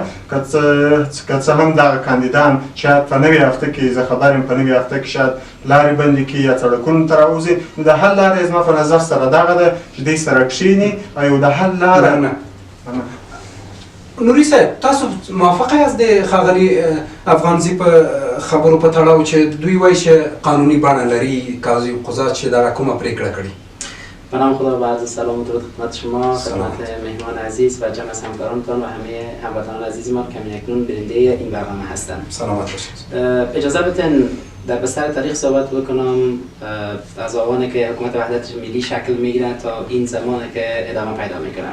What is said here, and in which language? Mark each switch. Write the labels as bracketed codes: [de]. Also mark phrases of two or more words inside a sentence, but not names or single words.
[ps] که څه هم دغه کاندیدان شاید په نوې هفته کې، زه خبر یم په نوې هفته کې شاید لارې بندې کړي یا سړکونو ته راوځي، نو د حل لاره یې زما په نظر سره دغه ده چې دوی سره کښېني او یو د حل لاره. نوري صاحب، تاسو موافقه یاست د ښاغلي افغانزي په خبرو په تړاو چې دوی وایي چې قانوني بڼه لري، قاضي القضات چې دغه کومه پرېکړه کړې؟ [fa] به نام خدا و عرض سلام و درود خدمت شما، خدمت مهمان عزیز و جمع از همکارانتان و همه هموطنان عزیز ما که اکنون بیننده این برنامه هستند. سلامت باشید. اجازه بدین در بستر تاریخ صحبت بکنم از آوانی که حکومت وحدت ملی شکل میگیره تا این زمانی که ادامه پیدا میکنه.